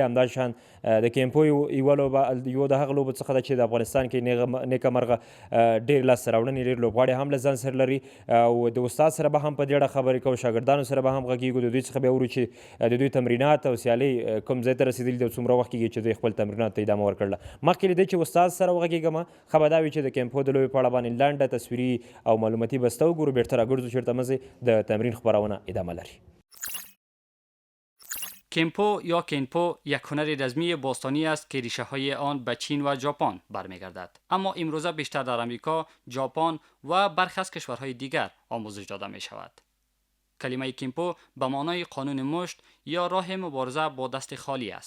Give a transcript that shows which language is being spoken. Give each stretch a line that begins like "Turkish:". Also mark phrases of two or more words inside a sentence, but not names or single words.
Pashto: همداشان د کیمپو یوه لوبه یو د هغه لوبو څخه ده چې د افغانستان کې نیکه مرغه ډېر لاسته راوړنې، ډېر لوبغاړي هم له ځان سره لري او د استاد سره به هم په دې اړه خبرې کوو، شاګردانو سره به هم غږېږو، د دوی څخه به اورو چې د دوی تمرینات او سیالۍ کوم ځای ته رسېدلي دي او څومره وخت کېږي چې دوی خپل تمریناتو ته ادامه ورکړله. مخکې له دې چې استاد سره وغږېږم، ښه به دا وي چې د کیمپو د لوبې په اړه باندې لنډه تصویري او معلوماتي بسته وګورو. بېرته راګرځو چېرته مزې د تمرین خپرونه ادامه لري.
Persian: کیمپو یا کینپو یک هنر رزمی باستانی است که ریشه های آن به چین و ژاپن برمیگردد، اما امروزه بیشتر در آمریکا، ژاپن و برخی از کشورهای دیگر آموزش داده می شود. کلمه کیمپو به معنای قانون مشت یا راه مبارزه با دست خالی است.